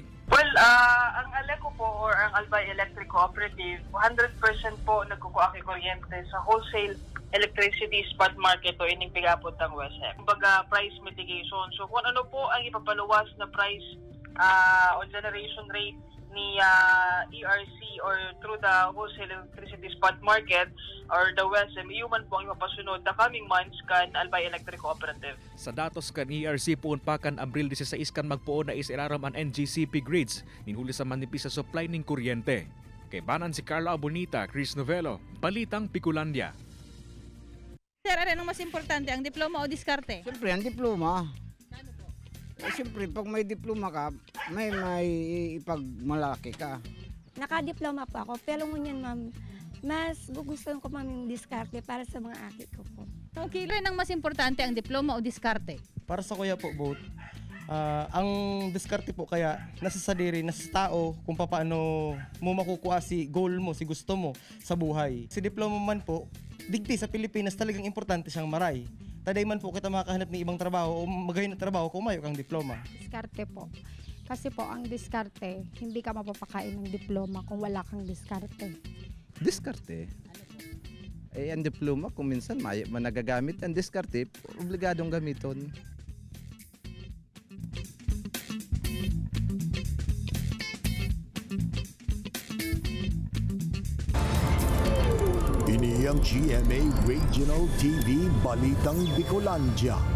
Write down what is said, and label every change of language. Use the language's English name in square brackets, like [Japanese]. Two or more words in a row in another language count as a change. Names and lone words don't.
[Bikol] Well, ang Aleco po or ang Albay Electric Cooperative, 100% po nagkukuha kay kuryente sa [English] wholesale electricity spot market [Bikol] o ining pigapot ng WESM. [English] Kumbaga, price mitigation. [Bikol] So kung ano po ang ipapaluwas na price o [English] generation rate [Bikol] ni ERC [English] or through the wholesale electricity spot market or the WESM, [Bikol] iuman po ang ipapasunod [English] the coming months [Bikol] kan Albay Electric Cooperative. Sa datos kan ERC puon pa kan Abril 16 kan magpuon na isiraram ang NGCP grids ninhuli sa manipis sa supply ning kuryente. Kay banan si Carla Abonita, Chris Novelo, Balitang Bicolandia. [Filipino] Sir, ano mas importante, ang diploma o diskarte? Siyempre, ang diploma. Siyempre, pag may diploma ka, may ipagmalaki ka. [Bikol] Nakadiploma po ako, pero ngunyan ma'am, mas gugustuhan ko ma'am yung diskarte para sa mga aki ko po. [Filipino] Okay, rin ang mas importante, ang diploma o diskarte? Para sa kuya po, both. [Bikol] Ang diskarte po kaya nasa sadiri, nasa tao kung paano mo makukuha si goal mo, si gusto mo sa buhay. Si diploma man po, digdi sa Pilipinas talagang importante siyang maray. Taday man po kita makahanap ng ibang trabaho o magayon na trabaho kung mayo kang diploma. [Filipino] Diskarte po. Kasi po ang diskarte, hindi ka mapapakain ng diploma kung wala kang diskarte. Diskarte. Ang diploma kung minsan nagagamit ang diskarte, obligadong gamiton. [Bikol] Ini ang GMA Regional TV Balitang Bicolandia.